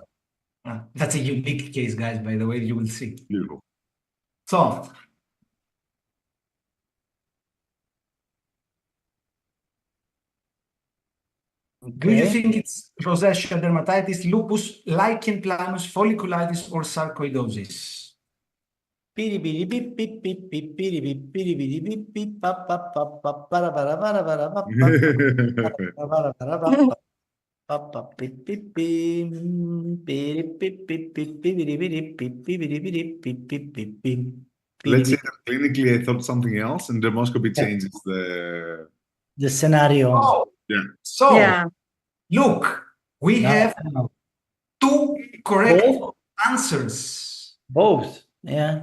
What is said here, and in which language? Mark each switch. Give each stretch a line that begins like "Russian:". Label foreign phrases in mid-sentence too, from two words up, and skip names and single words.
English: That's a unique case, guys, by the way, you will see. Beautiful. So, do you Okay. think it's rosacea, dermatitis, lupus, lichen planus, folliculitis, or sarcoidosis? Piri biri bip bip bip bip piri bip piri biri bip bip pap pap pap pap para para para para pap pap para para pap pap pap pip pip pim piri pip pip pip piri biri pip piri biri pip pip pip pim. Let's say that clinically I thought something else, and dermoscopy changes the. The scenario. Oh, Yeah. so Yeah. look, we No, have no. 2 correct Both? answers. Both. Yeah.